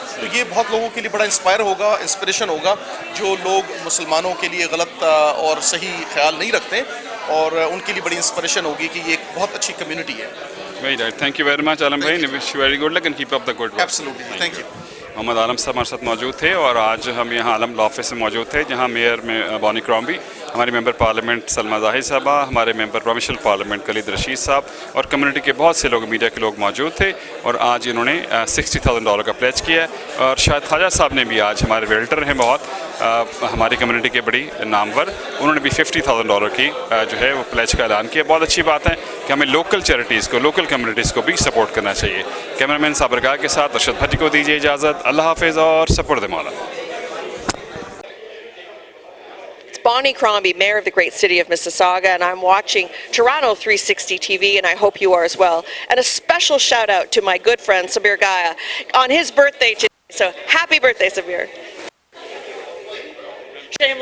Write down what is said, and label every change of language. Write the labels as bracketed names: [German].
[Hindi] तो ये बहुत लोगों के लिए बड़ा इंस्पिरेशन होगा जो लोग मुसलमानों के लिए गलत और सही ख्याल नहीं रखते और उनके लिए बड़ी इंस्पिरेशन होगी कि ये एक बहुत अच्छी कम्युनिटी है. [English] Very right. Thank you very much, Alam bhai. Wish you very good luck and keep up the good work. Absolutely. Thank you. [Hindi] Mohammad आलम साहब हमारे साथ मौजूद थे और आज हम यहाँ आलम लॉ ऑफिस में मौजूद थे जहाँ मेयर में बॉनी क्रॉम्बी, हमारे मेंबर पार्लियामेंट सलमा जाहिर साहबा, हमारे मेंबर प्रोविंशियल पार्लियामेंट कलीद रशीद साहब और कम्युनिटी के बहुत से लोग मीडिया के लोग मौजूद थे. और आज इन्होंने $60,000 का प्लेज किया है और शायद ख्वाजा साहब ने भी आज हमारे वेल्टर हैं बहुत हमारी कम्युनिटी के बड़ी नामवर, उन्होंने भी $50,000 की जो है वो प्लेज का ऐलान किया. बहुत अच्छी बात है कि हमें लोकल चैरिटीज़ को लोकल कम्युनिटीज़ को भी सपोर्ट करना चाहिए. कैमरामैन साबरगाह के साथ अरशद भट्टी को दीजिए इजाज़त. अल्लाह हाफिज़ और सपुर्द मौला. [English] Bonnie Crombie, Mayor of the great city of Mississauga, and I'm watching Toronto 360 TV, and I hope you are as well. And a special shout out to my good friend Sabir Gaya on his birthday today. So happy birthday, Sabir. Shameless.